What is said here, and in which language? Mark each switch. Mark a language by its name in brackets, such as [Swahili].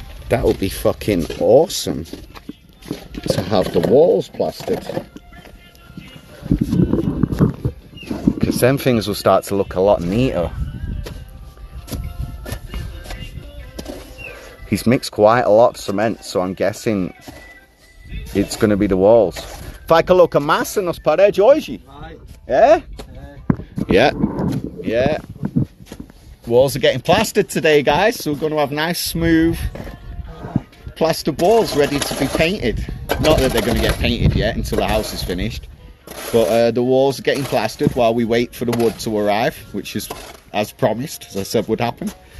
[English] That would be fucking awesome to have the walls plastered. Because then things will start to look a lot neater. He's mixed quite a lot of cement, so I'm guessing it's going to be the walls. [Portuguese] Fai coloca massa nas paredes hoje? [English] Yeah? Yeah. Walls are getting plastered today, guys, so we're going to have nice, smooth plaster walls ready to be painted. Not that they're going to get painted yet until the house is finished, but the walls are getting plastered while we wait for the wood to arrive, which is as promised, as I said would happen.